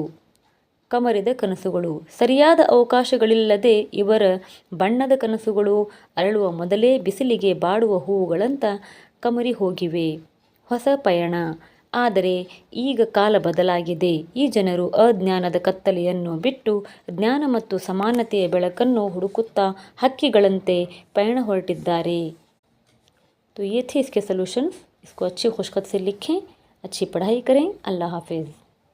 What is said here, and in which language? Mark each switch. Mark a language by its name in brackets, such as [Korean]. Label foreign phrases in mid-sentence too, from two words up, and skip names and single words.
[Kannada] ಕಮರಿದ ಕನಸುಗಳು: ಸರಿಯಾದ ಅವಕಾಶಗಳಿಲ್ಲದೆ ಇವರ ಬಣ್ಣದ ಕನಸುಗಳು ಅರಳುವ ಮೊದಲೇ ಬಿಸಿಲಿಗೆ ಬಾಡುವ ಹೂವುಗಳಂತ ಕಮರಿ ಹೋಗಿವೆ. ಹೊಸ ಪಯಣ: ಆದರೆ ಈಗ ಕಾಲ ಬದಲಾಗಿದೆ. ಈ ಜನರು ಅಜ್ಞಾನದ ಕತ್ತಲೆಯನ್ನು ಬಿಟ್ಟು ಜ್ಞಾನ ಮತ್ತು ಸಮಾನತೆಯ ಬೆಳಕನ್ನು ಹುಡುಕುತ್ತಾ ಹಕ್ಕಿಗಳಂತೆ ಪಯಣ ಹೊರಟಿದ್ದಾರೆ. [Hindi] तो ये थे इसके सॉल्यूशंस. इसको अच्छी खुशखत से लिखें, अच्छी पढ़ाई करें. अल्लाह हाफिज़.